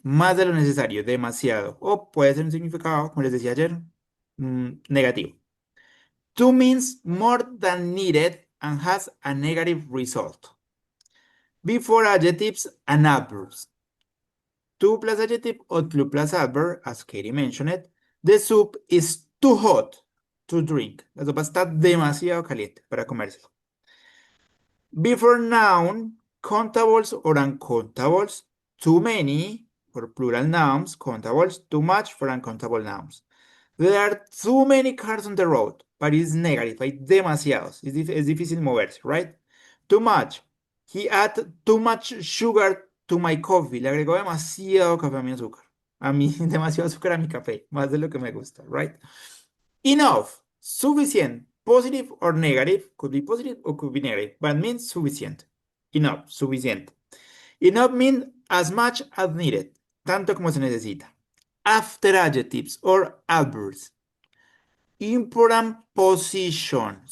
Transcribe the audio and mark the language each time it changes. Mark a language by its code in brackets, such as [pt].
[es] Más de lo necesario, demasiado. O puede ser un significado, como les decía ayer, negativo. [en] Too means more than needed and has a negative result. Before adjectives and adverbs. Too plus adjective or too plus adverb, as Katie mentioned it. The soup is too hot to drink. [es] La sopa está demasiado caliente para comérselo. [en] Before noun, countables or uncountables. Too many for plural nouns, countables. Too much for uncountable nouns. There are too many cars on the road, but it's negative, [es] hay demasiados. Es difícil moverse, [en] right? Too much. He added too much sugar to my coffee. [es] Le agregó demasiado café a mi azúcar. A mí, demasiado azúcar a mi café, más de lo que me gusta, right? [en] Enough. Suficient. Positive or negative. Could be positive or could be negative, but means sufficient. Enough. Suficiente. Enough means as much as needed. [es] Tanto como se necesita. [en] After adjectives or adverbs. Important position.